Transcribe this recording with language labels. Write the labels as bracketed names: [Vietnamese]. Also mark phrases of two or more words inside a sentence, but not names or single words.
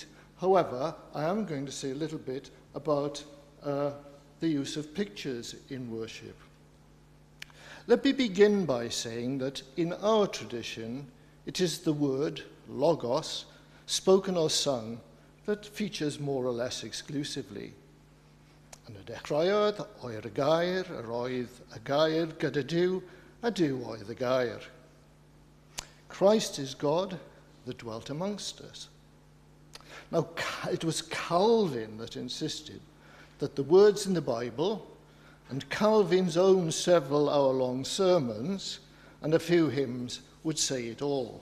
[English] However, I am going to say a little bit about the use of pictures in worship. Let me begin by saying that in our tradition, it is the word, logos, spoken or sung, that features more or less exclusively. [Welsh] Yn y dechreuodd o'r gair, yr oedd y gair gyda Duw, a Duw oedd y gair. [English] Christ is God that dwelt amongst us. Now, it was Calvin that insisted that the words in the Bible, and Calvin's own several hour-long sermons and a few hymns would say it all.